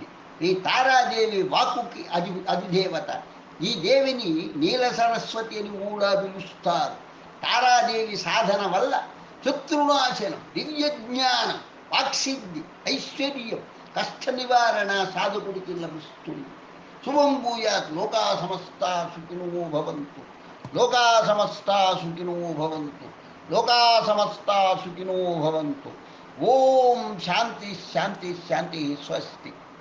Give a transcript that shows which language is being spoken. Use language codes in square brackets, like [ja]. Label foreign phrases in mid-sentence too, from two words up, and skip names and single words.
[te] ఈ తారాదేవి వాక్కుకి అధిదేవత. ఈ దేవిని నీల సరస్వతి అని కూడా పిలుస్తారు. తారాదేవి సాధన వల్ల శత్రునాశనం, దివ్య జ్ఞానం, వాక్సిద్ధి, ఐశ్వర్యం, కష్ట నివారణ సాధకుడికి లభిస్తుంది. [sa] శుభం భూయాత్. లోకా సమస్తా సుఖినో భవంతు. లోకా సమస్తా సుఖినో భవంతు. లోకా సమస్తా సుఖినో భవంతు. ఓం శాంతి శాంతి శాంతి. స్వస్తి.